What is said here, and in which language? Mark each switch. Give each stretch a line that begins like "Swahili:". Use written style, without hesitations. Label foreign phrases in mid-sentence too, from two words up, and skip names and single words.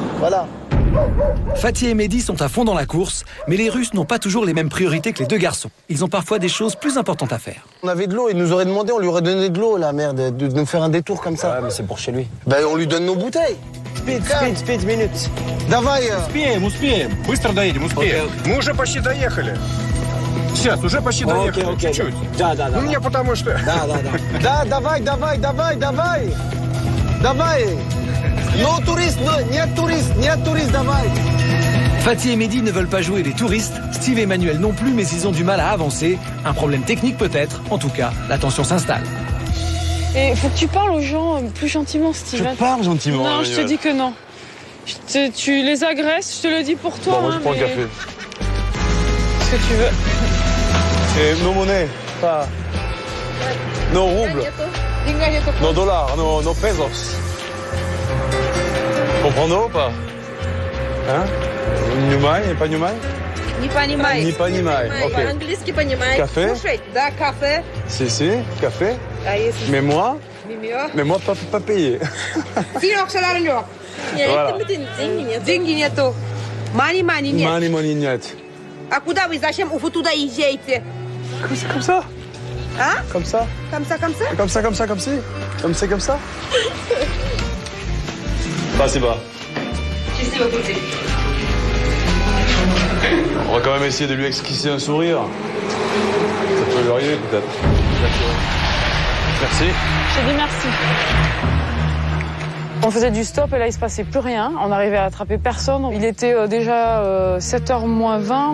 French: Voilà. Fatih et Mehdi sont à fond dans la course, mais les Russes n'ont pas toujours les mêmes priorités que les deux garçons. Ils ont parfois des choses plus importantes à faire. On avait de l'eau, il nous aurait demandé, on lui aurait donné de l'eau, la merde, de nous faire un détour comme ça. Ouais, mais c'est pour chez lui. Ben, on lui donne nos bouteilles.
English: Speed, minutes.
Russian: Давай. Успеем. Быстро доедем, успеем. Мы уже почти доехали. Сейчас, уже почти доехали. Окей. Чуть-чуть. Да. Ну, мне потому что... Да, давай.
French: Non touriste,
Russian: нет турист, давай.
French: Fatih et Mehdi ne veulent pas jouer les touristes, Steve et Emmanuel non plus, mais ils ont du mal à avancer. Un problème technique peut-être, en tout cas, la tension s'installe. Et faut que tu parles aux gens plus gentiment, Steve. Je parle gentiment. Non, je te dis que non. Tu les agresses, je te le dis pour toi. Bon, moi je prends le café. Ce que tu veux. Et nos monnaies, pas... Nos roubles, nos dollars, nos pesos. Comprends-nous ou pas? Hein?
Russian: Понимай, понимай? Не понимай. Не понимай, окей. По-английски понимай.
French: Café?
Russian: Слушай, да, кафе.
French: Si, café.
Russian: А если...
French: Mais moi, Мимио. pas payé. Синок, саларнёк. Voilà.
Russian: Деньги нету. Мани нет. Money нет. А куда вы, зачем вы туда езжаете?
French: Comme ça.
Russian: А?
French: Comme ça. Comme ça.
Russian: Спасибо. Счастливо пути.
French: On va quand même essayer de lui esquisser un sourire. Ça peut lui arriver peut-être. Merci. Je te dis merci. On faisait du stop et là il se passait plus rien. On n'arrivait à attraper personne. Il était déjà 7h moins 20.